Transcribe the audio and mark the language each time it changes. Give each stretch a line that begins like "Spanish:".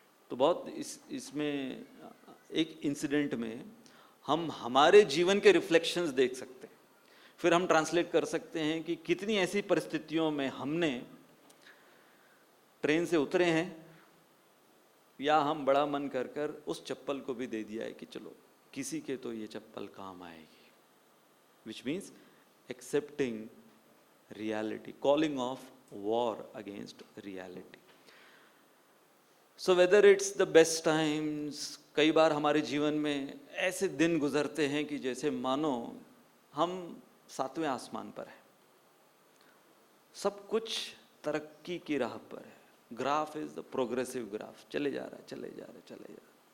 Hindi: तो बहुत इसमें एक इंसिडेंट में हम हमारे जीवन के रिफ्लेक्शंस देख सकते हैं। फिर हम ट्रांसलेट कर सकते हैं कि कितनी ऐसी परिस्थितियों में हमने ट्रेन से उतरे हैं, या हम बड़ा मन कर कर उस चप्पल को भी दे दिया है कि चलो किसी के तो ये चप्पल काम आएगी।
English: Which means accepting reality, calling off war against reality. So whether it's the best times,
Hindi: कई बार हमारे जीवन में ऐसे दिन गुजरते हैं कि जैसे मानो हम 7वें आसमान पर हैं, सब कुछ तरक्की की राह पर है।
English: graph is the progressive graph,
Hindi: चले जा रहा है, चले जा रहा है, चले जा रहा है।